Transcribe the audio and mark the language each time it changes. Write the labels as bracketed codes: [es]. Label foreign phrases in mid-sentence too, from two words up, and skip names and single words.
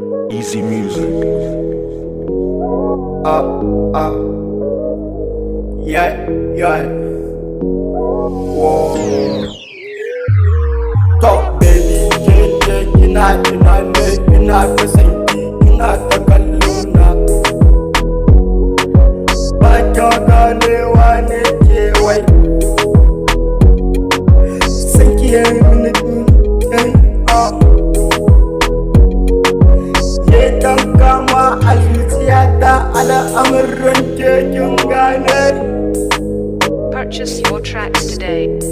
[en] Easy music. Uh, uh, yeah, yeah. Whoa. Talk, baby, [ha] ke, ke, kina, kina ne, kina ta san ki, kina ta kallo na. Ba kya ganewa ne ke wai. San ki ya yi mini, mm, eh, ah. Ke kan kama a zuciyata, al'amuran ke kin gane. [en] Purchase your tracks today.